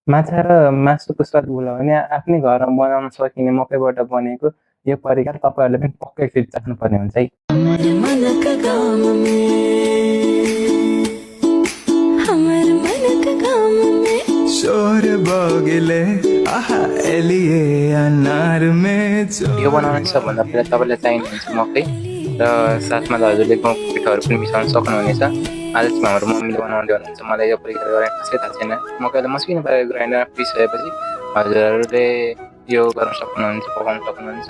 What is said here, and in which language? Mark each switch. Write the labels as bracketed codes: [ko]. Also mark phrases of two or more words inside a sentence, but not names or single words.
[ne] माछा र मासुको स्वाद भुलाउने आफ्नै घरमा बनाउन सकिने मकैबाट बनेको यो परिकार तपाईँहरूले पनि पक्कै एकचोटि चाख्नुपर्ने हुन्छ है। [mai] हमर मनक गाम में शोर बगिले आहा एलिए अनार में [ne] यो बनाउन सबभन्दा पहिला तपाईँलाई चाहिनुहुन्छ मकै र साथमा हजुरले गहुँको पिठोहरू पनि मिसाउन सक्नुहुनेछ। आज चाहिँ हाम्रो मम्मीले बनाउँदै हुनुहुन्छ, मलाई यो परिकार गरेर खासै थाहा छैन। मकैलाई मसिनो पारेर ग्राइन्डरमा पिसिसकेपछि हजुरहरूले यो गर्न सक्नुहुन्छ, पकाउन सक्नुहुन्छ।